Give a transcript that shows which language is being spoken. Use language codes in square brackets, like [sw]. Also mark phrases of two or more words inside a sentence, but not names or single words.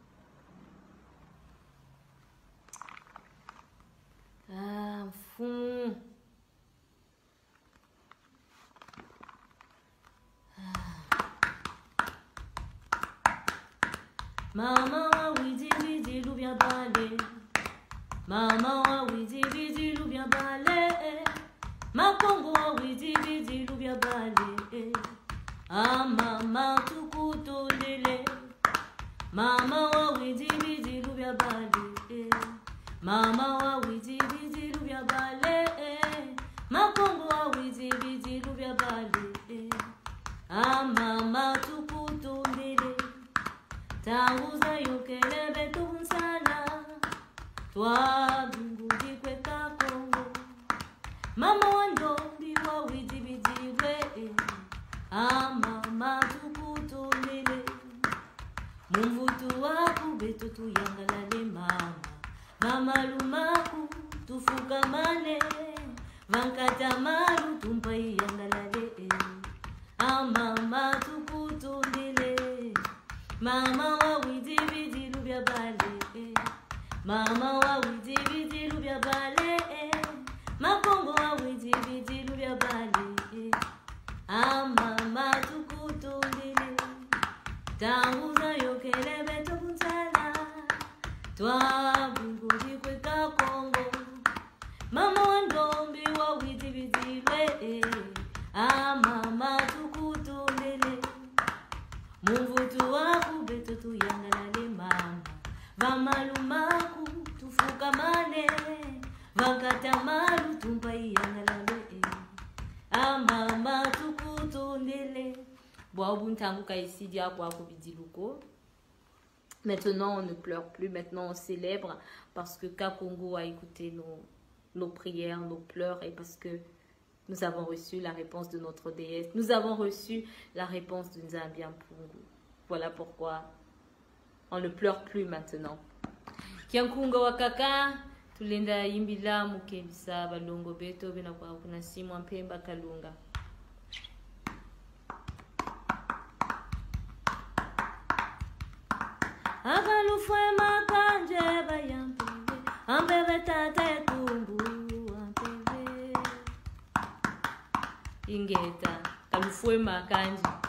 [kg] Ah, fond. Maman wa widi widi lubia bale. Maman wa widi widi lubia bale. Makongo wa widi widi lubia bale. Ah mama tukutolele. Mama wa widi widi lubia bale. Mama wa widi widi lubia bale. Makongo wa widi widi lubia bale. Ah mama tukutolele. Tanguza yokelebe tunsana. Twa bingudi kweka Kongo. Mama wandombi wa widi widi we. Ah mama tukutolele. Mumvutu waku beto tuyangalale mama. Mama lumaku tufukamane. Vankata malu tumpai yangalale. Ah mama tukutolele. Mama wa widi widi lubia bale. Mama wa widi widi lubia bale. Makongo wa widi widi lubia bale. Ah mama tukutolele. Tanguza yokelebe tokunsana. Twa bingudi kweka Kongo. Mama wandombi wa widi widi we. Ah mama tukutolele. Mumvutu waku beto tuyangalale mama. Vamalumaku tufukamane. Vankata malu tumpai yangalale. Ah mama tukutolele. [fr] Maintenant, on ne pleure plus. Maintenant, on célèbre parce que Kakongo a écouté nos prières, nos pleurs et parce que nous avons reçu la réponse de notre déesse. Nous avons reçu la réponse de Nzambi Mpungu. Voilà pourquoi on ne pleure plus maintenant. [kg] Kiankunga wakaka tulenda yimbila mukebisa balongo beto bena kwa kuna simu mpemba kalunga. Akalufwe makanje bayampebe ambebe tate kumbu ampebe ingeta kalufwe makanje